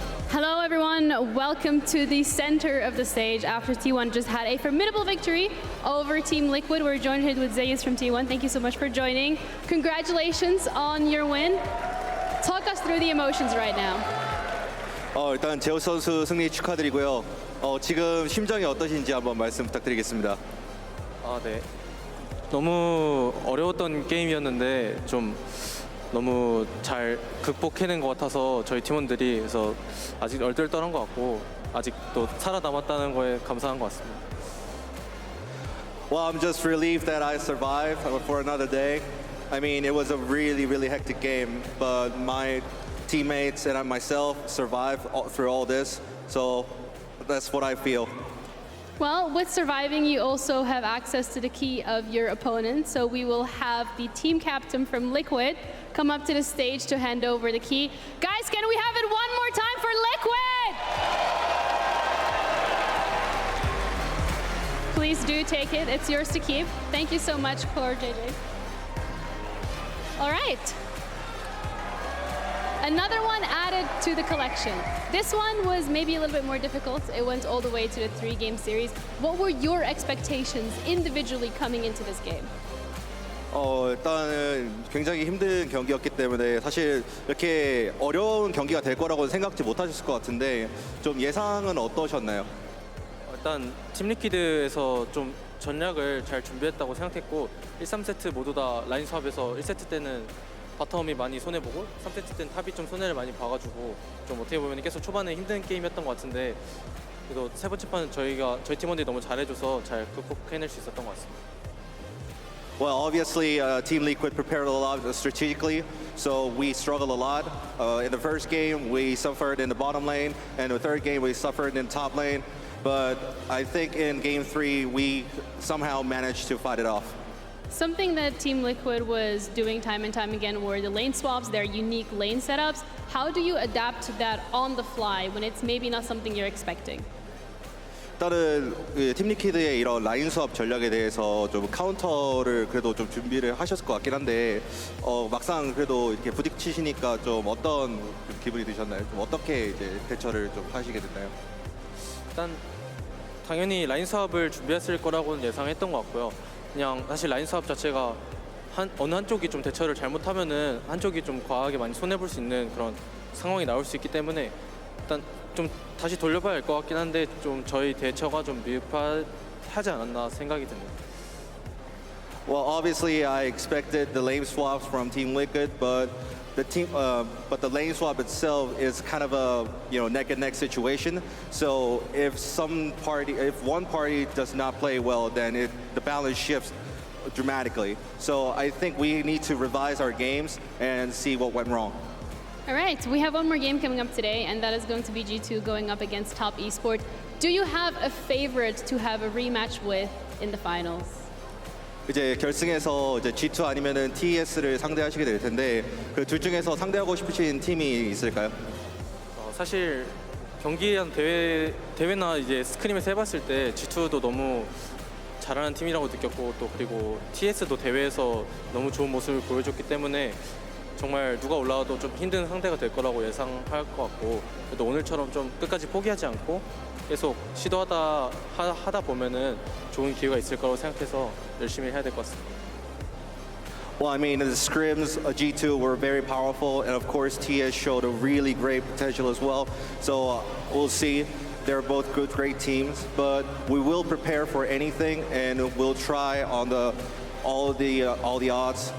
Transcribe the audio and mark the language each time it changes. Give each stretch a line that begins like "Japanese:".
English: Hello everyone, welcome to the center of the stage after T1 just had a formidable victory over Team Liquid. We're joined here with Zeus from T1. Thank you so much for joining. Congratulations on your win. Talk us through the emotions right now.
Korean: 일단 제우스 선수 승리 축하드리고요. 지금 심정이 어떠신지 한번 말씀 부탁드리겠습니다. 네. 너무 어려웠던 게임이었는데 좀 너무 잘 극복해낸 것 같아서 저희 팀원들이 그래서 아직 얼떨떨한 것 같고 아직 또 살아남았다는 거에 감사한 것 같습니다.
English: Well, I'm just relieved that I survived for another day. I mean, it was a really, really hectic game, but my teammates and myself survived through all this, so that's what I feel. Well, with surviving, you also have access to the key of your opponent. So we will have the team captain from Liquid come up to the stage to hand over the key. Guys, can we have it one more time for Liquid? Please do take it. It's yours to keep. Thank you so much, Core JJ. All right. Another one added to the collection. This one was maybe a little bit more difficult. It went all the way to the 3-game series. What were your expectations individually coming into this game?
Korean: 일단은 굉장히 힘든 경기였기 때문에 사실 이렇게 어려운 경기가 될 거라고는 생각지 못하셨을 것 같은데 좀 예상은 어떠셨나요? 일단 팀 리퀴드에서 좀 전략을 잘 준비했다고 생각했고 1, 3세트 모두 다 라인 수합에서 1세트 때는 바텀이 많이 손해보고 3세트 때는 탑이 좀 손해를 많이 봐가지고 좀 어떻게 보면 계속 초반에 힘든 게임이었던 것 같은데 그래도 세 번째 판은 저희 팀원들이 너무 잘해줘서 잘 극복해낼 수 있었던 것 같습니다.
English: Well, obviously, Team Liquid prepared a lot strategically, so we struggled a lot. In the first game, we suffered in the bottom lane, and the third game, we suffered in the top lane. But I think in Game 3, we somehow managed to fight it off. Something that Team Liquid was doing time and time again were the lane swaps, their unique lane setups. How do you adapt to that on the fly when it's maybe not something you're expecting?
Korean: 일단은 팀 리퀴드의 이런 라인 수업 전략에 대해서 좀 카운터를 그래도 좀 준비를 하셨을 것 같긴 한데 막상 그래도 이렇게 부딪히시니까 좀 어떤 기분이 드셨나요? 좀 어떻게 이제 대처를 좀 하시게 됐나요? 일단 당연히 라인 수합을 준비했을 거라고는 예상했던 것 같고요. 그냥 사실 라인 수합 자체가 어느 한쪽이 좀 대처를 잘못하면은 한쪽이 좀 과하게 많이 손해볼 수 있는 그런 상황이 나올 수 있기 때문에 일단 좀 다시 돌려봐야 할 것 같긴 한데 좀 저희 대처가 좀 미흡하지 않았나 생각이 듭니다.
English: Well, obviously, I expected the lane swaps from Team Liquid, but the lane swap itself is kind of a neck and neck situation. So if one party does not play well, then the balance shifts dramatically. So I think we need to revise our games and see what went wrong. All right, we have one more game coming up today, and that is going to be G2 going up against Top Esports. Do you have a favorite to have a rematch with in the finals?
Korean: 이제 결승에서 이제 G2 아니면은 TES를 상대하시게 될 텐데 그 둘 중에서 상대하고 싶으신 팀이 있을까요? 사실 경기한 대회나 이제 스크림에서 해봤을 때 G2도 너무 잘하는 팀이라고 느꼈고 또 그리고 TS도 대회에서 너무 좋은 모습을 보여줬기 때문에 정말 누가 올라와도 좀 힘든 상대가 될 거라고 예상할 것 같고 그래도 오늘처럼 좀 끝까지 포기하지 않고 계속 시도하다 보면은 좋은 기회가 있을 거라고 생각해서 열심히 해야 될 것 같습니다.
English: Well, I mean, the scrims, G2 were very powerful, and of course, TS showed a really great potential as well. So we'll see. They're both great teams, but we will prepare for anything, and we'll try on all the odds.